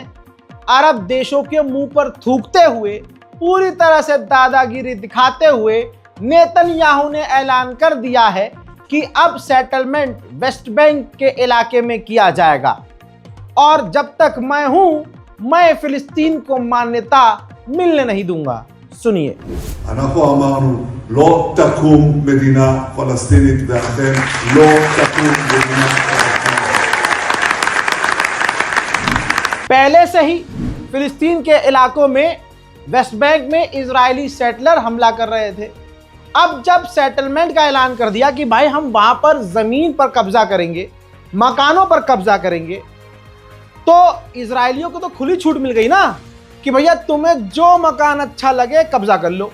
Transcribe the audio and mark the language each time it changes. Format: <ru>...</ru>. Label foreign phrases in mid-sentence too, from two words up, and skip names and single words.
<hi>अरब देशों के मुंह पर थूकते हुए, पूरी तरह से दादागिरी दिखाते हुए नेतन्याहू ने ऐलान कर दिया है कि अब सेटलमेंट वेस्ट बैंक के इलाके में किया जाएगा और जब तक मैं हूं, मैं फिलिस्तीन को मान्यता मिलने नहीं दूंगा। सुनिए।</hi> <he>אנחנו אמרנו לא תקום מדינה פלסטינית ואכן לא תקום מדינה פלסטינית।</he> <hi>पहले से ही फिलिस्तीन के इलाकों में वेस्ट बैंक में इजरायली सेटलर हमला कर रहे थे। अब जब सेटलमेंट का ऐलान कर दिया कि भाई हम वहां पर जमीन पर कब्जा करेंगे, मकानों पर कब्जा करेंगे, तो इजरायलियों को तो खुली छूट मिल गई ना कि भैया तुम्हें जो मकान अच्छा लगे कब्जा कर लो।</hi>